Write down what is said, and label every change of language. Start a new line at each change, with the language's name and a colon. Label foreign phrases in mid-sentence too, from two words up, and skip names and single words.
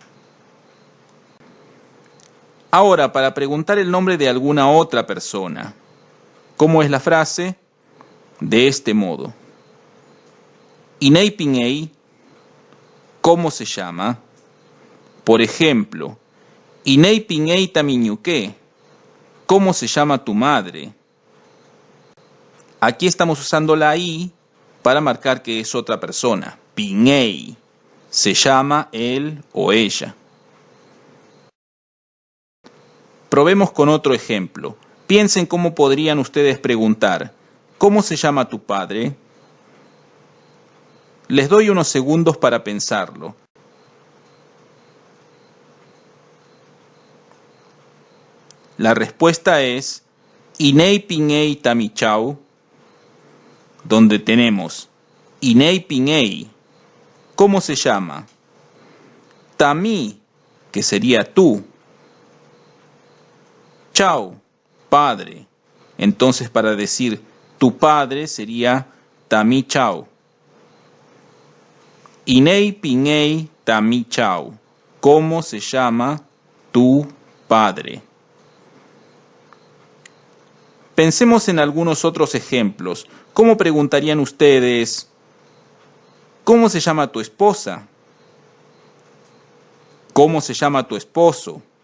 Spanish: Ahora, para preguntar el nombre de alguna otra persona, ¿cómo es la frase? De este modo.
Mapuche: Inei pingei,
Spanish: ¿cómo se llama? Por ejemplo,
Mapuche: Inei pingei tami ñuke,
Spanish: ¿cómo se llama tu madre? Aquí estamos usando la I para marcar que es otra persona. Pingei, se llama él o ella. Probemos con otro ejemplo. Piensen cómo podrían ustedes preguntar, ¿cómo se llama tu padre? Les doy unos segundos para pensarlo. La respuesta es
Mapuche: Inei pingei tami chau,
Spanish: donde tenemos
Mapuche: Inei pingei,
Spanish: ¿cómo se llama? Tami, que sería tú. Chau, padre. Entonces para decir tu padre sería
Mapuche: tami chau. Inei pingei tami chau.
Spanish: ¿Cómo se llama tu padre? Pensemos en algunos otros ejemplos. ¿Cómo preguntarían ustedes? ¿Cómo se llama tu esposa? ¿Cómo se llama tu esposo?